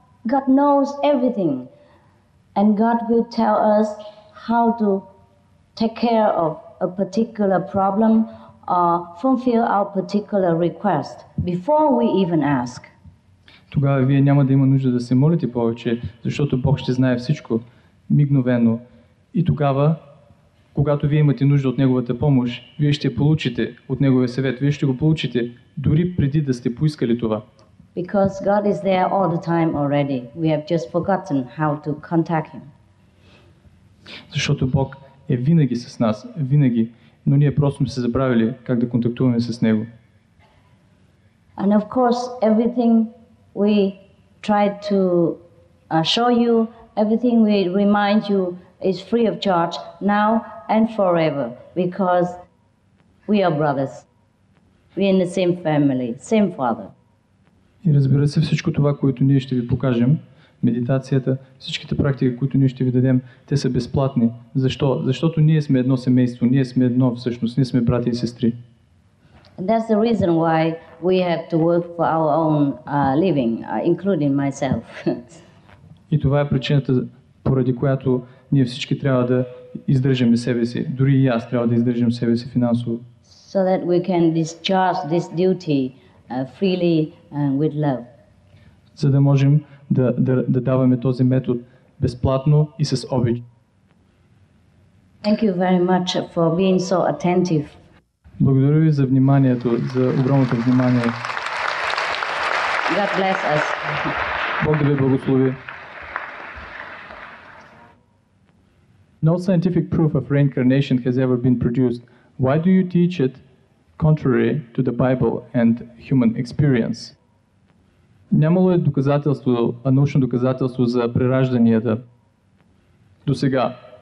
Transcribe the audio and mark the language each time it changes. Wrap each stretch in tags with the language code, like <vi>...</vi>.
<en>God knows everything. And God will tell us how to take care of a particular problem or fulfill our particular request before we even ask.</en> <bg>Тогава вие няма да има нужда да се молите повече, защото Бог ще знае всичко мигновено. И тогава, когато вие имате нужда от Неговата помощ, вие ще получите от Неговия съвет, вие ще го получите дори преди да сте поискали това.</bg> <en>Because God is there all the time already. We have just forgotten how to contact Him.</en> <bg>Защото Бог е винаги с нас, винаги, но ние просто сме се забравили как да контактуваме с Него.</bg> <en>And of course, everything we try to show you, everything we remind you is free of charge now and forever, because we are brothers. We are in the same family, same Father.</en> <bg>И разбира се, всичко това, което ние ще ви покажем, медитацията, всичките практики, които ние ще ви дадем, те са безплатни. Защо? Защото ние сме едно семейство, ние сме едно всъщност, ние сме брати и сестри.</bg> <en>And that's the reason why we have to work for our own living, including myself.</en> <bg>И това е причината, поради която ние всички трябва да издържаме себе си. Дори и аз трябва да издържам себе си финансово.</bg> <en>So that we can discharge this duty freely and with love.</en> <bg>За да можем да даваме този метод безплатно и с обич.</bg> <en>Thank you very much for being so attentive.</en> <bg>Благодаря ви за вниманието, за огромното внимание.</bg> <en>God bless us.</en> <bg>Бог да ви благослови.</bg> <en>No scientific proof of reincarnation has ever been produced. Why do you teach it contrary to the Bible and human experience?</en> <bg>Нямало е доказателство, научно доказателство за преражданията до сега.</bg>